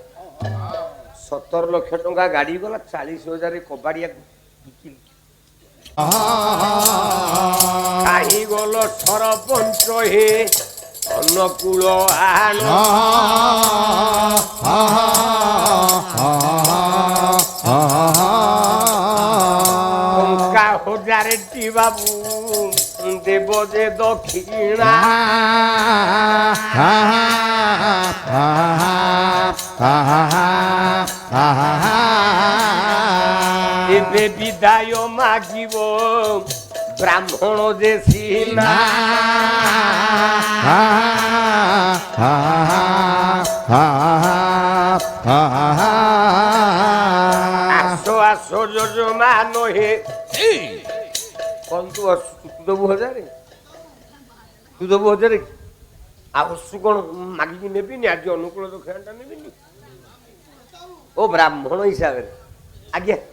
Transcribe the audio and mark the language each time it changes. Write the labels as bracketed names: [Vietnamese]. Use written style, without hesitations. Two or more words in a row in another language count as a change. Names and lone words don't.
[Odia] 17 ଲକ୍ଷ ଟଙ୍କା ଗାଡ଼ି ଗଲା, 40,000 କବାଡ଼ିଆକୁ ବିକିଲି। କାହିଁ ଗଲ ସରପଞ୍ଚ ହେ ଅନୁକୂଳ ଆଣ, ଟଙ୍କା 1000 ବିଟି ବାବୁ ଦେବ ଯେ ଦକ୍ଷିଣା ଏବେ ବିଦାୟ ମାଗିବ ବ୍ରାହ୍ମଣ ଯେ ସିନା ଆସ ଆସ ଯୋଜମା ନୁହେଁ କଣ ତୁ ଦବୁ ହଜାରେ ତୁ ଦବୁ ହଜାରେ ଆଉ କଣ ମାଗିକି ନେବିନି ଆଜି ଅନୁକୂଳ ଦକ୍ଷିଣାଟା ନେବିନି ଓ ବ୍ରାହ୍ମଣ ହିସାବରେ ଆଜ୍ଞା